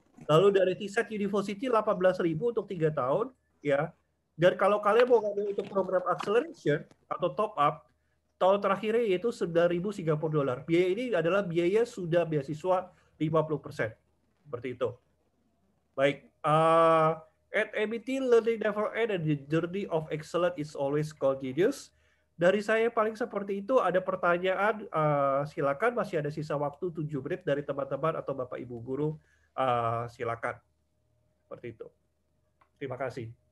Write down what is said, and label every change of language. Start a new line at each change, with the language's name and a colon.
Indonesian: Lalu dari TISET University 18.000 untuk 3 tahun. Ya. Dan kalau kalian mau ngambil untuk program acceleration atau top up, tahun terakhirnya yaitu 9.000 Singapura dolar. Biaya ini adalah biaya sudah beasiswa 50%. Seperti itu. Baik.
English: At MIT, learning never ends and the journey of excellence is always continuous.
Indonesian: Dari saya paling seperti itu. Ada pertanyaan, silakan. Masih ada sisa waktu 7 menit dari teman-teman atau Bapak Ibu Guru. Silakan. Seperti itu. Terima kasih.